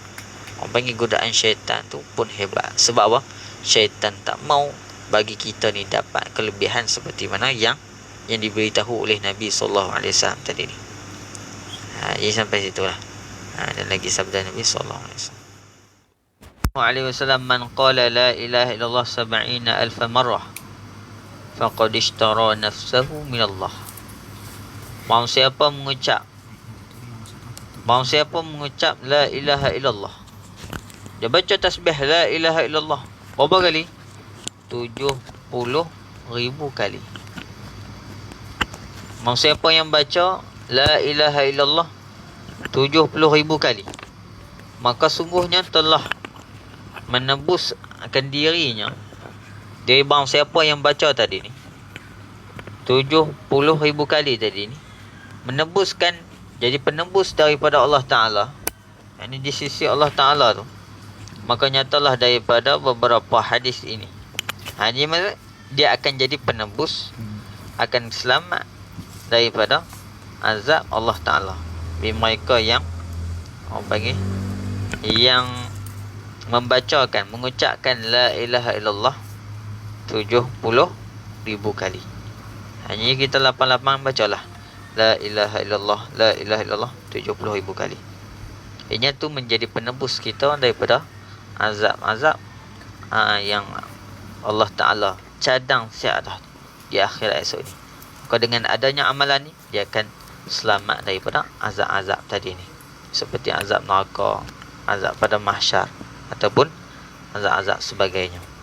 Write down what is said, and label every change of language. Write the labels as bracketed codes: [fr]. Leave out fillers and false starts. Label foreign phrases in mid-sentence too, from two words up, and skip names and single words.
[ms] Orang panggil godaan syaitan tu pun hebat. Sebab apa? Syaitan tak mau bagi kita ni dapat kelebihan seperti mana yang diberitahu oleh Nabi SAW tadi ni. Jadi sampai situlah. Dan lagi sabda Nabi SAW. [ar] من قال لا إله إلا الله 70,000 مرة فقد اشترى نفسه من الله. [ms] Barang siapa mengucap [ar] لا إله إلا الله, [ms] dia baca tasbih [ar] لا إله إلا الله [ms] berapa kali? 70,000 kali. Barang siapa yang baca [ar] لا إله إلا الله [ms] 70,000 kali, maka sungguhnya telah menebus akan dirinya dari barang siapa yang baca tadi ni 70,000 kali tadi ni, menebuskan, jadi penebus daripada Allah Ta'ala. Ini di sisi Allah Ta'ala tu. Maka nyatalah daripada beberapa hadis ini, dia akan jadi penebus, akan selamat daripada azab Allah Ta'ala. Mereka yang yang mengucapkan [ar] لا إله إلا الله [ms] 70,000 kali. Hanya kita 88 bacalah [ar] لا إله إلا الله, لا إله إلا الله [ms] 70,000 kali. Ini tu menjadi penebus kita daripada azab-azab yang Allah Ta'ala cadang siap dah di akhirat esok ni. Maka dengan adanya amalan ni, dia akan selamat daripada azab-azab tadi ni, seperti azab neraka, azab pada mahsyar, ataupun azab-azab sebagainya.